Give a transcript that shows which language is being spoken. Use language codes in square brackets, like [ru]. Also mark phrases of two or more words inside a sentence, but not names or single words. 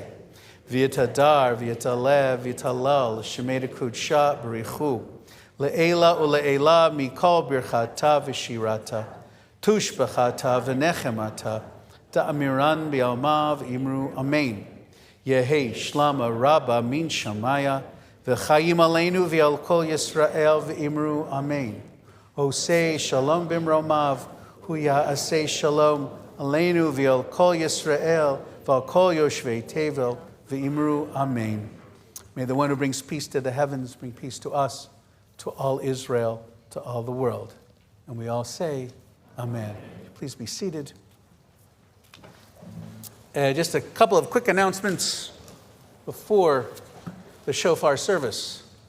[arc] וְיִתְהַדַּר וְיִתְעַלֶּה וְיִתְהַלָּל שְׁמֵהּ דְּקֻדְשָׁא בְּרִיךְ הוּא. לְעֵלָּא וּלְעֵלָּא מִכָּל בִּרְכָתָא וְשִׁירָתָא. תֻּשְׁבְּחָתָא וְנֶחֱמָתָא דַּאֲמִירָן בְּעָלְמָא וְאִמְרוּ אָמֵן. יְהֵא שְׁלָמָא רַבָּא מִן שְׁמַיָּא. וְחַיִּים עָלֵינוּ וְעַל כָּל יִשְׂרָאֵל וְאִמְרוּ אָמֵן. [he] עֹשֶׂה שָׁלוֹם בִּמְרוֹמָיו. הוּא יַעֲשֶׂה שָׁלוֹם עָלֵינוּ וְעַל כָּל יִשְׂרָאֵל וְעַל כָּל יוֹשְׁבֵי תֵבֵל וְאִמְרוּ אָמֵן. [en] May the one who brings peace to the heavens bring peace to us, to all Israel, to all the world. And we all say, amen. Please be seated. Just a couple of quick announcements before the Shofar service.